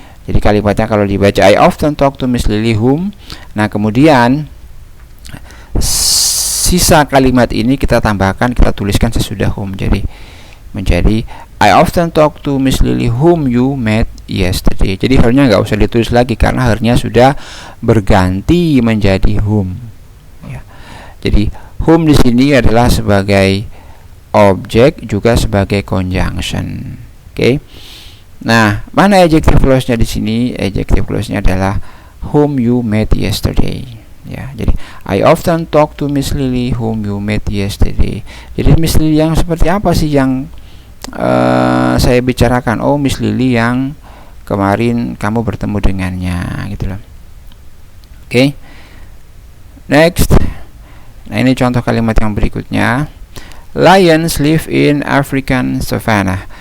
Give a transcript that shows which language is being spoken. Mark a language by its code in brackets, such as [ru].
[id] Jadi kalimatnya kalau dibaca, [en] I often talk to Miss Lily whom. [id] Nah, kemudian sisa kalimat ini kita tambahkan, kita tuliskan sesudah whom. Jadi menjadi [en] I often talk to Miss Lily whom you met yesterday. [id] Jadi her-nya nggak usah ditulis lagi karena her-nya sudah berganti menjadi whom. Ya. Jadi whom di sini adalah sebagai objek juga sebagai conjunction. Oke. Nah, mana adjective clause-nya di sini? [en] Adjective clause-nya adalah whom you met yesterday. [id] Ya, jadi [en] I often talk to Miss Lily whom you met yesterday. [id] Jadi Miss Lily yang seperti apa sih yang saya bicarakan? Oh, Miss Lily yang kemarin kamu bertemu dengannya, gitu loh. Oke. Next. Nah, ini contoh kalimat yang berikutnya. [en] Lions live in African savanna.